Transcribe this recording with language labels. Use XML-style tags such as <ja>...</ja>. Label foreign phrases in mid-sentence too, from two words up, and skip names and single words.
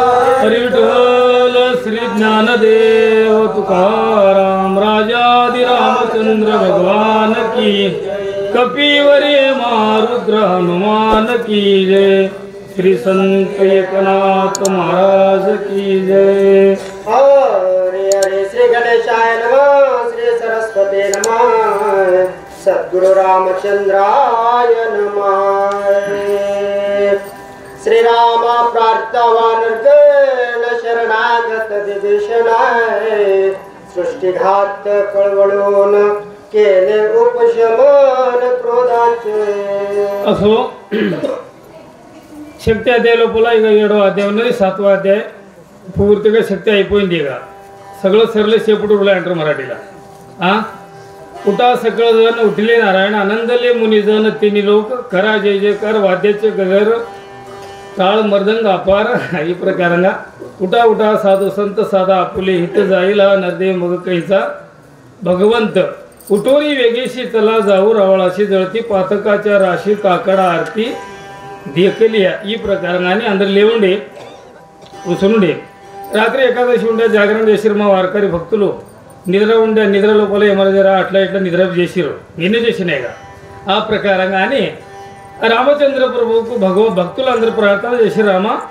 <hi>हरी विठ्ठल श्री ज्ञानदेव तुकाराम राजादि रामचंद्र भगवान की कपिवरे मारुद्र हनुमान की जय श्री संत एकनाथ महाराज की जय।</hi> <sa>हरे हरे श्री गणेशाय नमः श्री सरस्वती नमः सद्गुरु रामचंद्राय नमः।</sa> <mr>श्री राम प्रार्थवानर्गण शरणागत विभीषणाय सृष्टिघात कळवळून केले उपशमन क्रोधाचे।</mr> <te>असो శక్తి అధ్యాయ లోపల ఇక 7వ అధ్యాయం ఉన్నది 7వ అధ్యాయం పూర్తిగా శక్తి అయిపోయింది ఇక</te> <mr>सगळं सरले शेपूट उरला अंटर मराठीला उठा सगळं जण उठले नारायण आनंदले मुनिजन तिन्ही लोक करा जय जयकार वाद्याचे गजर टाळ मर्दंग अपार ही प्रकारांगा उठा उठा साधू संत साधा आपुले हित जाईला नरदे मग कैसा भगवंत उठोरी वेगेशी चला जाऊ रावळाशी जळती पातकाच्या राशी काकडा आरती देखलिया</mr> <te>ఈ ప్రకారంగానే అందరు లేవుండి కూర్చుండి రాత్రి ఏకాదశి ఉండే జాగరణ చేసిరు మా వారకరి భక్తులు నిద్ర ఉండే నిద్ర లోపల ఏమరజరా అట్లా ఇట్లా నిద్ర చేసిరు నిన్నే చేసినాయిగా ఆ ప్రకారంగానే రామచంద్ర ప్రభువుకు భక్తులందరూ ప్రార్థన చేసి రామ</te>